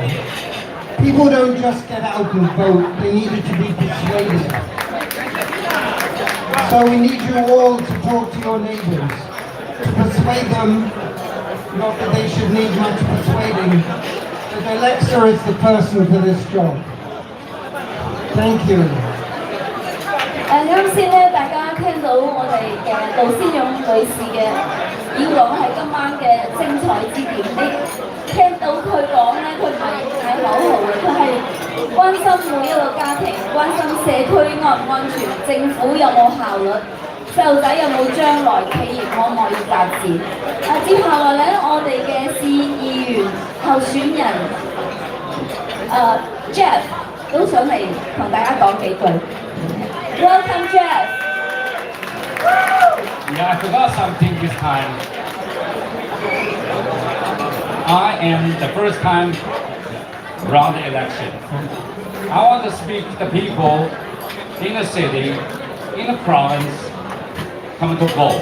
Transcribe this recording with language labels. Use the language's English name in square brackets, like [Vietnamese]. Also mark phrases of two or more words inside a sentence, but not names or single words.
[English] People don't just get out and vote, they needed to be persuaded. So we need you all to talk to your neighbors, to persuade them, not that they should need much persuading, but Alexa is the person for this job. Thank you. [Cantonese] 啱先咧，大家聽到我哋嘅杜先勇女士嘅以往係今晚嘅精彩之點。你聽到佢講咧，佢唔係嗌口號嘅，佢係關心每一個家庭，關心社區安唔安全，政府有冇效率，細路仔有冇將來，企業可唔可以發展。接下來咧，我哋嘅市議員候選人Jeff 都想嚟同大家講幾句。 [English] Welcome, Jeff. Yeah, I forgot something this time. I am the first time around the election. I want to speak to the people in the city, in the province, come to vote.